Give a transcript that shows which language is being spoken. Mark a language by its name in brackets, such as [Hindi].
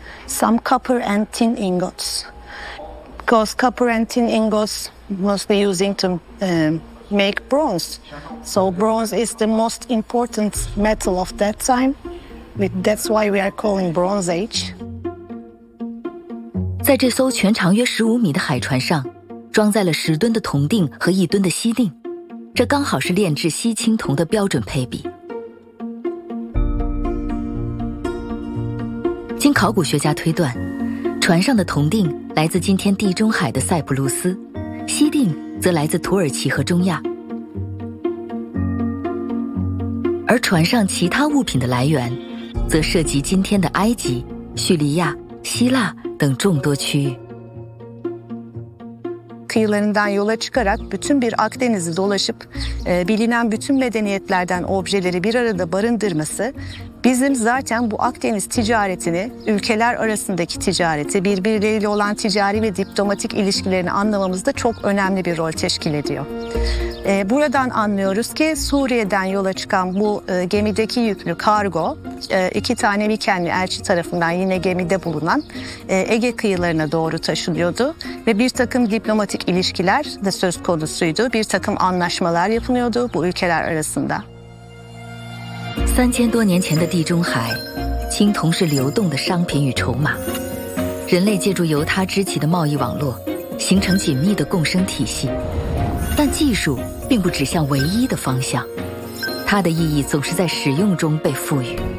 [English] Some copper and tin ingots. Because copper and tin ingots mostly using to make bronze. So bronze is the most important metal of that time. That's why we are calling Bronze Age. [Chinese] 在这艘全长约15米的海船上装载了10吨的铜锭和1吨的锡锭，这刚好是炼制锡青铜的标准配比。经考古学家推断，船上的铜锭来自今天地中海的塞浦路斯，锡锭则来自土耳其和中亚。而船上其他物品的来源，则涉及今天的埃及、叙利亚、希腊等众多区域。 [Turkish] Kıyılarından yola çıkarak bütün bir Akdeniz'i dolaşıp bilinen bütün medeniyetlerden objeleri bir arada barındırması bizim zaten bu Akdeniz ticaretini, ülkeler arasındaki ticareti, birbirleriyle olan ticari ve diplomatik ilişkilerini anlamamızda çok önemli bir rol teşkil ediyor. Buradan anlıyoruz ki Suriye'den yola çıkan bu gemideki yüklü kargo iki tane Mikenli elçi tarafından yine gemide bulunan Ege kıyılarına doğru taşınıyordu. Ve bir takım diplomatik ilişkiler de söz konusuydu. Bir takım anlaşmalar yapılıyordu bu ülkeler arasında. [Chinese] 3000多年前的地中海，青铜是流动的商品与筹码。人类借助由它支起的贸易网络，形成紧密的共生体系。但技术并不指向唯一的方向，它的意义总是在使用中被赋予。